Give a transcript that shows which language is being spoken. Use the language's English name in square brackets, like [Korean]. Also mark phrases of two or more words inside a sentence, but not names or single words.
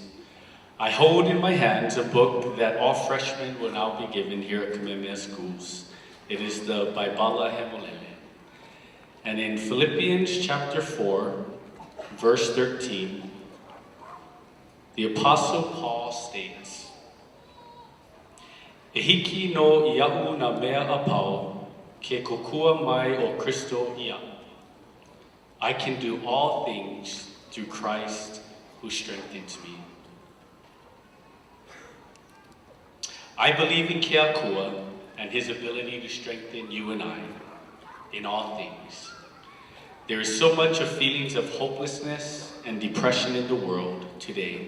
[English] I hold in my hands a book that all freshmen will now be given here at Kamehameha schools. It is the Baibala Hemolele. And in Philippians chapter 4, verse 13, the Apostle Paul states, [Hawaiian] "E hiki no ia'u na mea apau, ke kokua mai o Kristo ia. [English] I can do all things through Christ who strengthens me." I believe in Keakua and his ability to strengthen you and I in all things. There is so much of feelings of hopelessness and depression in the world today.